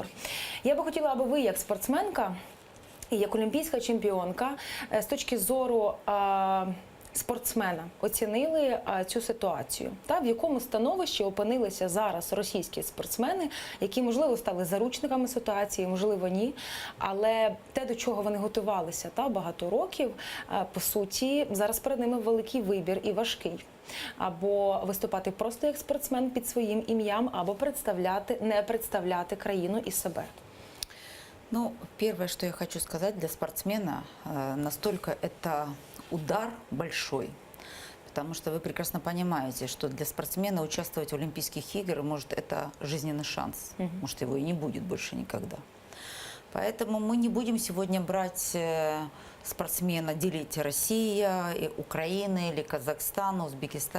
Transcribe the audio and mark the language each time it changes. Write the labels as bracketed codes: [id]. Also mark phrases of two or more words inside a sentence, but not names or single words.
[uk] Я би хотіла, аби ви, як спортсменка і як олімпійська чемпіонка, з точки зору спортсмена оцінили цю ситуацію, в якому становищі опинилися зараз російські спортсмени, які, можливо, стали заручниками ситуації, можливо, ні, але те, до чого вони готувалися багато років, по суті, зараз перед ними великий вибір і важкий. Або виступати просто як спортсмен під своїм ім'ям, або не представляти країну і себе. Ну, [ru] первое, что я хочу сказать для спортсмена, настолько это удар большой, потому что вы прекрасно понимаете, что для спортсмена участвовать в Олимпийских играх, может, это жизненный шанс, может, его и не будет больше никогда. Поэтому мы не будем сегодня брать спортсмена, делить Россия, Украина или Казахстан, Узбекистан.